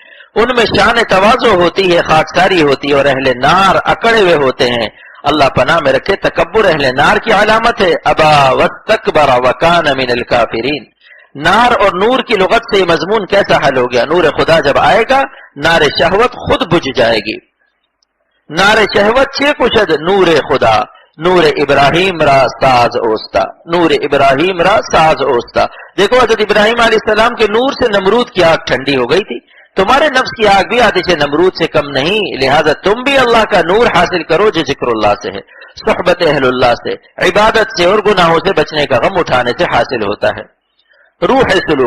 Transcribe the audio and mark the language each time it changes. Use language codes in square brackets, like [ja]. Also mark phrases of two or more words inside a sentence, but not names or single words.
[ur] ان میں شان تواضع ہوتی ہے، خاکساری ہوتی ہے، اور اہل نار اکڑے ہوئے ہوتے ہیں. اللہ پناہ میں رکھے. تکبر اہل نار کی علامت ہے. [ar] ابا واستکبر وکان من الکافرین. [ur] نار اور نور کی لغت سے یہ مضمون کیسا حل ہو گیا؟ نور خدا جب آئے گا نار شہوت خود بجھ جائے گی. [fa] نار شہوت چھ کشد نور خدا. نور ابراہیم را ساز اوستا. نور ابراہیم را ساز اوستا. [ur] دیکھو حضرت ابراہیم علیہ السلام کے نور سے نمرود کی آگ ٹھنڈی ہو گئی تھی. تمہارے نفس کی آگ بھی آتش نمرود سے کم نہیں. لہذا تم بھی اللہ کا نور حاصل کرو جو ذکر اللہ سے ہے، صحبت اہل اللہ سے، عبادت سے اور گناہوں سے بچنے کا غم اٹھانے سے حاصل ہوتا ہے. روح ہے سلوک.